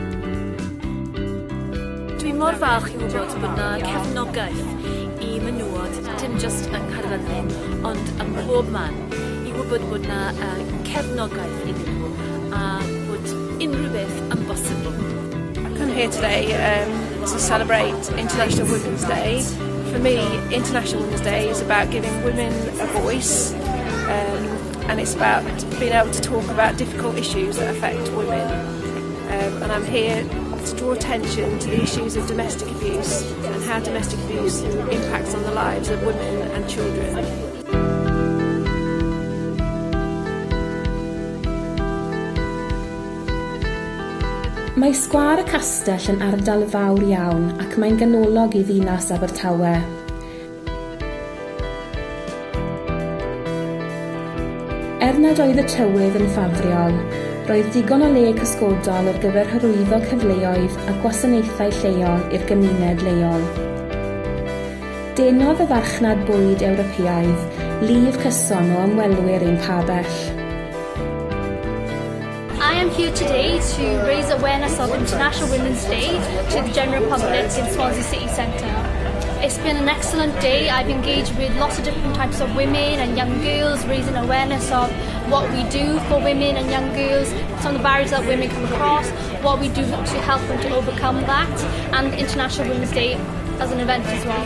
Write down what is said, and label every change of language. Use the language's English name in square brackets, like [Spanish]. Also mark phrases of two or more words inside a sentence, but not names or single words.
[Welsh] Dwi'n mor falch i wybod bod yna gefnogaeth i menywod, dim jyst yng Nghaerfyrddin, ond ym mhob man. I wybod bod yna cefnogaeth i nhw a bod unrhyw beth yn bosibl. [English] I come here today to celebrate International Women's Day. For me, International Women's Day is about giving women a voice, and it's about being able to talk about difficult issues that affect women. And I'm here to draw attention to the issues of domestic abuse and how domestic abuse impacts on the lives of women and children. [Welsh] Mae sgwâr y castell yn ardal fawr iawn ac mae'n ganolog i ddinas Abertawe. Nad oedd y tywydd yn ffafriol, roedd digon o le cysgodol ar gyfer hyrwyddo cyfleoedd a gwasanaethau lleol i'r gymuned leol. Denodd y farchnad bwyd Ewropeaidd lif cyson o ymwelwyr ein pabell. [English] I am here today to raise awareness of International Women's Day to the general public in Swansea City Centre. It's been an excellent day. I've engaged with lots of different types of women and young girls, raising awareness of what we do for women and young girls, some of the barriers that women come across, what we do to help them to overcome that, and International Women's Day as an event as well.